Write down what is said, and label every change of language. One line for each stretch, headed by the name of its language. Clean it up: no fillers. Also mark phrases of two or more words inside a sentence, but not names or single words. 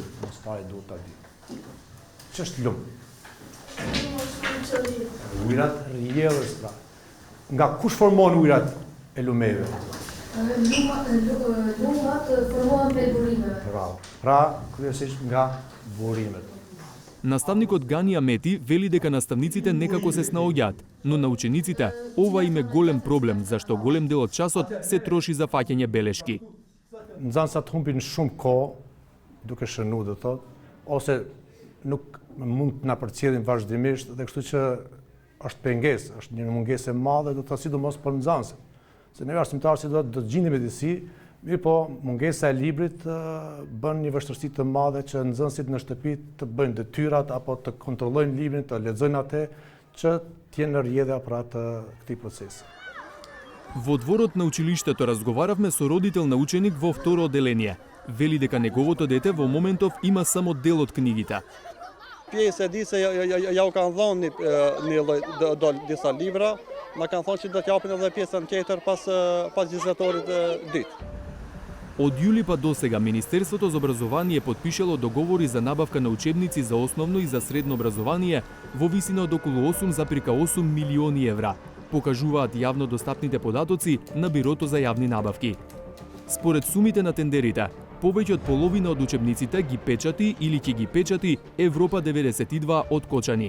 Albanian: Mos fare duhet ta di. Ç'është lum? Ujrat rrjedhës pra. Nga kush formon ujrat e lumeve? Lumat formohen me burime. Bravo. Pra, kryesisht nga burimet.
Macedonian: Наставникот Гани Амети вели дека наставниците некако се снаоѓаат, но на учениците ова им е голем проблем, зашто голем дел од часот се троши за фаќање белешки.
Albanian: Nxënësat humbin shumë kohë duke shënuar, do thotë, ose nuk mund na përcjellin vazhdimisht, dhe kështu që është pengesë, është një mungesë e madhe, do të thotë sidomos për nxënësit. Se neve arsimtarë si do të gjini me disi, mirë po mungesa e librit bën një vështirësi të madhe që nxënësit në shtëpi të bëjnë detyrat apo të kontrollojnë librin, të lexojnë atë që të jenë në rrjedhja pra të këtij procesi.
Macedonian: Во дворот на училиштето разговаравме со родител на ученик во второ одделение. Вели дека неговото дете во моментов има само дел од книгите.
Albanian: Pjesë e di se ja u kanë dhënë një lloj disa libra, na kanë thonë që do t'japin edhe pjesën tjetër pas vizitorit dytë.
Macedonian: Од јули па до сега Министерството за образование потпишало договори за набавка на учебници за основно и за средно образование во висина од околу 8,8 милиони евра, покажуваат јавно достапните податоци на Бирото за јавни набавки. Според сумите на тендерите, повеќе од половина од учебниците ги печати или ќе ги печати Европа 92 од Кочани.